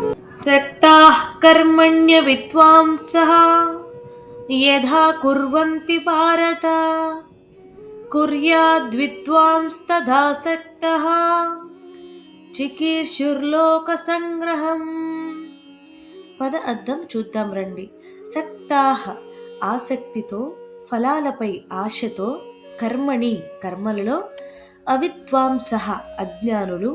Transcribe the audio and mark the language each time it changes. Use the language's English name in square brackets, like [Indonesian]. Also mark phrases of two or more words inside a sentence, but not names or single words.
[Sanskrit] सक्ताः कर्मण्य विद्वांसः यथा कुर्वन्ति भारत कुर्याद्विद्वांस्तथा सक्तः చికీర్షుర్లోక సంగ్రహం. [Telugu] పద అర్థం చూద్దాం రండి. సక్తాహ ఆసక్తితో, ఫలాలపై ఆశతో, కర్మణి కర్మలలో, అవిద్వాంసః అజ్ఞానులు,